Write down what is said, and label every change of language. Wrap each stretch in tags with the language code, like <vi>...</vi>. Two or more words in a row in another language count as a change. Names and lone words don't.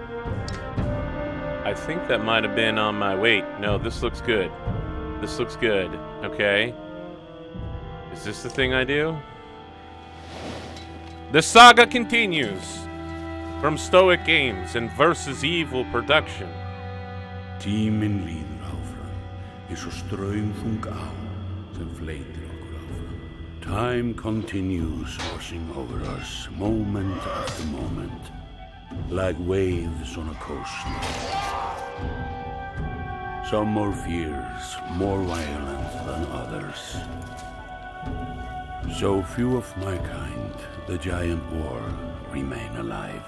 <en>I think that might have been on my... Wait, no, this looks good. This looks good. Okay. Is this the thing I do? The saga continues. From Stoic Games and Versus Evil Production.</en> <is>Tíminn líður áfram, eins og straumþung á sem fleytir okkur áfram.</is> <en>Time continues washing over us, moment after moment, like waves on a coast. Some more fierce, more violent than others. So few of my kind, the giant war, remain alive.</en>